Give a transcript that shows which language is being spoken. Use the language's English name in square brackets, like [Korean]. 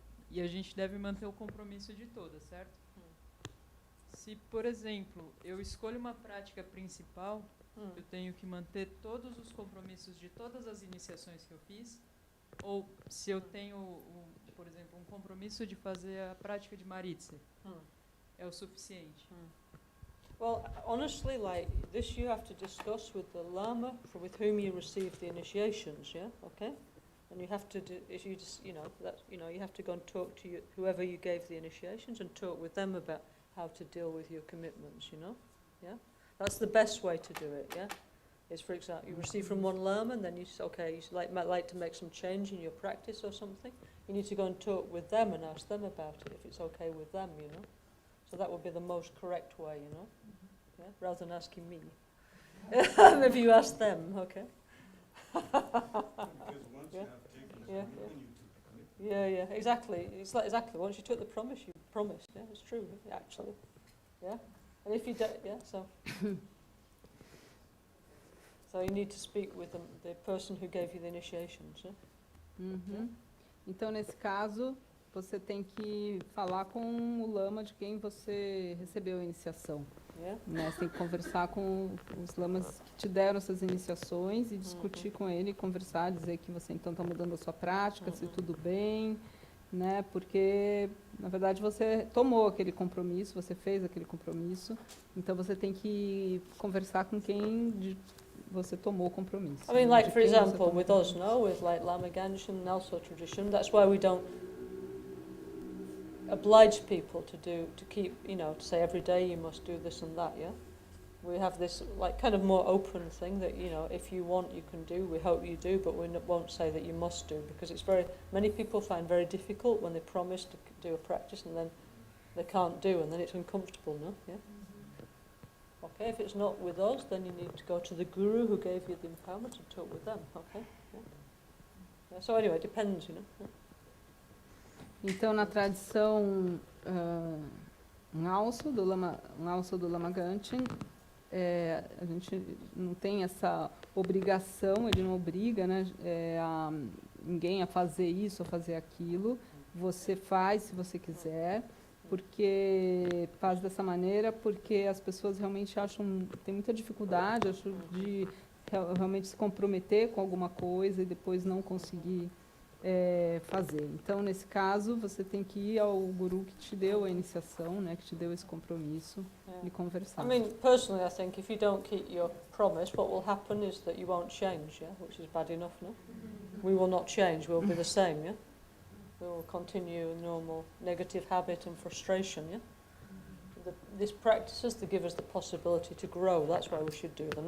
[Portuguese] E a gente deve manter o compromisso de todas, certo? Se, por exemplo, eu escolho uma prática principal, eu tenho que manter todos os compromissos de todas as iniciações que eu fiz? Ou se eu tenho, por exemplo, um compromisso de fazer a prática de Maritse, é o suficiente? [English] Well, honestly, like this, you have to discuss with the Lama with whom you receive the initiations. Yeah, okay. And you have to do, if you just, you know, you have to go and talk to whoever you gave the initiations and talk with them about how to deal with your commitments. You know, yeah. That's the best way to do it. Yeah, is for example, you receive from one Lama and then you say, okay, you might like to make some change in your practice or something. You need to go and talk with them and ask them about it if it's okay with them. You know. So that would be the most correct way, you know, yeah? Rather than asking me. Maybe you ask them, okay? Because once Yeah. you have taken the Yeah, commitment, you took the commitment. Yeah, exactly. It's like exactly. Once you took the promise, you promised. Yeah, it's true, actually. Yeah, and if you don't, yeah, so you need to speak with the person who gave you the initiations. Yeah? Uhum. [Portuguese] Então, nesse caso, você tem que falar com o lama de quem você recebeu a iniciação. [English] Yeah. [Portuguese] Né? Você tem que conversar com os lamas que te deram essas iniciações e discutir com ele, conversar, dizer que você então está mudando a sua prática, se tudo bem, né? Porque, na verdade, você tomou aquele compromisso, você fez aquele compromisso, então você tem que conversar com quem você tomou o compromisso. [English] I mean, [Portuguese] né? [English] like [Portuguese] De [English] for [Portuguese] quem você [English] example, [Portuguese] tomou o [English] with us, [Portuguese] compromisso. [English] no, with like Lama Gangchen and also tradition. That's why we don't oblige people to keep, you know, to say every day you must do this and that, yeah? We have this like kind of more open thing that, you know, if you want you can do, we hope you do, but we won't say that you must do, because it's many people find very difficult when they promise to do a practice and then they can't do, and then it's uncomfortable, no? Yeah? Okay, if it's not with us, then you need to go to the guru who gave you the empowerment and talk with them. Okay. Yeah. Yeah, so anyway, it depends, you know. Yeah. [Portuguese] Então, na tradição um alço do Lama Gangchen, a gente não tem essa obrigação, ele não obriga, né, ninguém a fazer isso ou fazer aquilo. Você faz se você quiser, porque faz dessa maneira, porque as pessoas realmente tem muita dificuldade, de realmente se comprometer com alguma coisa e depois não conseguir fazer. Então, nesse caso, você tem que ir ao guru que te deu a iniciação, né, que te deu esse compromisso, e conversar. [English] I mean, personally, I think if you don't keep your promise, what will happen is that you won't change, yeah, which is bad enough, no? We will not change, we'll be the same, yeah? We will continue normal negative habit and frustration, yeah? These practices, they give us the possibility to grow, that's why we should do them.